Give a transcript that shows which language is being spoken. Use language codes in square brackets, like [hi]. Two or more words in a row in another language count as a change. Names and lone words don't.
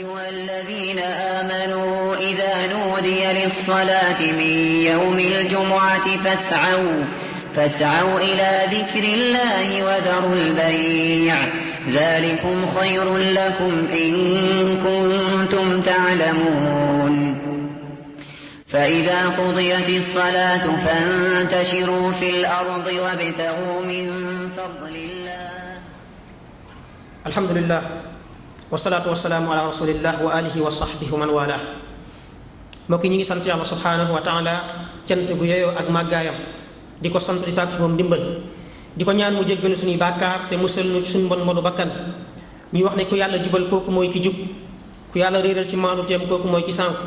[ar] الذين آمنوا إذا نودي للصلاة من يوم الجمعة فاسعوا إلى ذكر الله وذروا البيع ذلكم خير لكم إن كنتم تعلمون فإذا قضيت الصلاة فانتشروا في الأرض وابتغوا من فضل الله. الحمد لله والصلاة والسلام على رسول الله وآله وصحبه ومن والاه. [wo] mbokk ñi ngi sant Yàlla [ar] سبحانه وتعالى [wo] cant gu yeyoo ak màggaayam di ko sant di sàkk moom ndimbal di ko ñaan mu jéggal suñuy bàkkaar te musal nu suñu mbon mbonu bakkan. ñuy wax ne ku yàlla jubal kooku mooy ki jub, ku yàlla réeral ci maanu teem kooku mooy ki sànk.